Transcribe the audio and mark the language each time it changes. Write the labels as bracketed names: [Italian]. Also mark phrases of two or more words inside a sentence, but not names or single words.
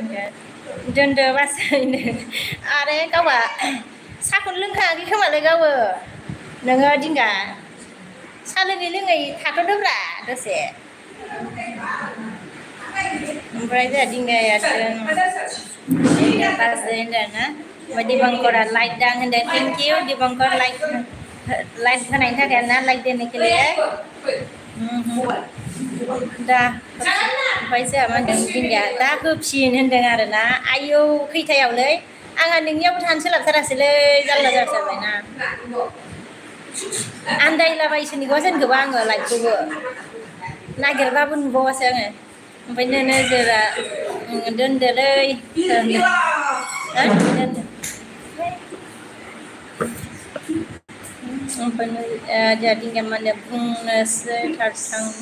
[Bodo] होनगोन दोनदो बासैनो आरो गावहा साहाखौनो लोंखायाखै खोमालै गावो नोङो दिंगा साहा लोङै थाथ'दोब्रा दसे ओमफ्राय जोंहा दिंगाया बाजै होनदों ना ओमफ्राय दिबंकरा लाइक दान होनदों [English] thank you [Bodo] दिबंकर लाइक होनायनि थाखाय ना [Hindi] लाइक देने के लिए [Bodo] दा ओमफ्राय जोंहा मा होनदों दिंगाया दा होफिन होनदों आरोना आयौ खैथायावलै आंहा नोंनियावबो थानो सोलाबथारासैलै जारला जाथारबायना आन्दायलाबायसोनिखौ जेनखौबा आङो लाइकखौबो नागिरबाबो नुबावासै आङो ओमफ्राय नोजोरा दोनदोलै ओमफ्राय जोंहा दिंगाया मा होनो बुंनोसै थारसां